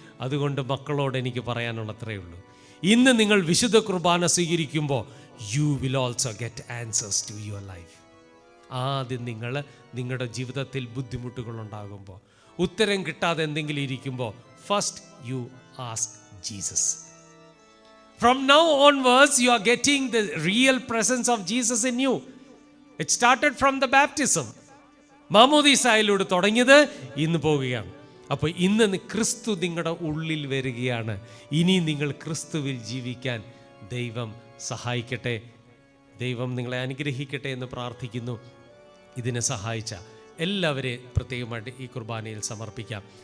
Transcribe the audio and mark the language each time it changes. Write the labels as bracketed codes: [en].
[ml] അതുകൊണ്ട് മക്കളോട് എനിക്ക് പറയാനുള്ളത്രേ ഉള്ളൂ, ഇന്ന് നിങ്ങൾ വിശുദ്ധ കുർബാന സ്വീകരിക്കുമ്പോൾ [en] You will also get answers to your life. [ml] ആദ്യം നിങ്ങൾ നിങ്ങളുടെ ജീവിതത്തിൽ ബുദ്ധിമുട്ടുകൾ ഉണ്ടാകുമ്പോൾ, ഉത്തരം കിട്ടാതെ എന്തെങ്കിലും ഇരിക്കുമ്പോൾ, [en] First you ask Jesus. From now onwards, you are getting the real presence of Jesus in you. It started from the baptism. [ml] മാമോദീസായിലൂടെ തുടങ്ങിയത് ഇന്ന് പോവുകയാണ്. അപ്പോൾ ഇന്ന് ക്രിസ്തു നിങ്ങളുടെ ഉള്ളിൽ വരികയാണ്. ഇനി നിങ്ങൾ ക്രിസ്തുവിൽ ജീവിക്കാൻ ദൈവം സഹായിക്കട്ടെ. ദൈവം നിങ്ങളെ അനുഗ്രഹിക്കട്ടെ എന്ന് പ്രാർത്ഥിക്കുന്നു. ഇതിനെ സഹായിച്ച എല്ലാവരെയും പ്രത്യേകമായിട്ട് ഈ കുർബാനയിൽ സമർപ്പിക്കാം.